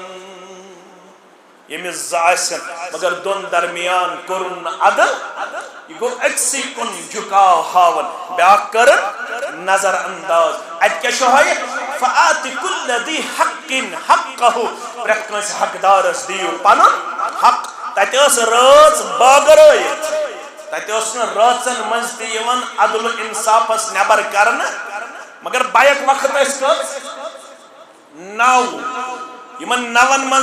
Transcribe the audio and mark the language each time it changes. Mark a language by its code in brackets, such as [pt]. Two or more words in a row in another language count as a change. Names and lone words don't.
[ks] ییٚمِس زٕ آسن مگر دۄن درمیان کوٚرُن نہٕ عدل یہ گو أکسٕے کُن جُکاو ہاوان بیٛاکھ کٔرٕن نظر انداز اتہِ کیٛاہ چھُ ہٲیِتھ [ar] فَآتِ كُلَّ ذِي حَقٍّ حَقَّهُ [ks] پرٛٮ۪تھ کٲنٛسہِ حقدارس دِیِو پنُن حق تتہِ ٲس رٲژ بٲگرٲیِتھ تتہِ اوس نہٕ رٲژن منٛز تہِ یِوان عدل و انصافس نٮ۪بر کرنہٕ مگر بیک وقت ٲسۍ کٔژ 9 یِمن 9 منٛز